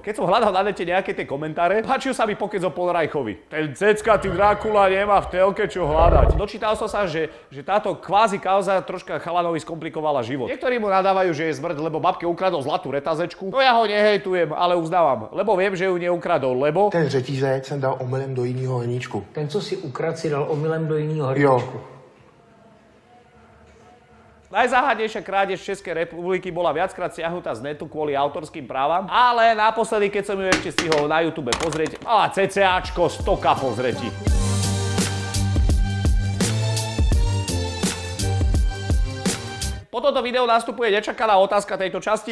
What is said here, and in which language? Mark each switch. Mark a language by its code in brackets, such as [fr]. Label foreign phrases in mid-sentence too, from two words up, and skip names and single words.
[sk] Keď som hľadal na nete nejaké tie komentáre, páčil sa mi pokec o Polreichovi. Ten ceckatý Drákula nemá v telke čo hľadať. Dočítal som sa, že táto kvázi kauza troška chalanovi skomplikovala život. Niektorí mu nadávajú, že je zmrd, lebo babke ukradol zlatú retazečku. No ja ho nehejtujem, ale uznávam, lebo viem, že ju neukradol, lebo... [cs] Ten řetízek jsem dal omylem do jiného hrníčku. Ten, co si ukradl, si dal omylem do jiného hrníčku. Jo. [sk] Najzáhadnejšia krádež Českej republiky bola viackrát stiahnutá z netu kvôli autorským právam, ale naposledy, keď som ju ešte stihol na YouTube pozrieť, mala ccačko 100K pozretí. Po toto video nastupuje nečakaná otázka tejto časti.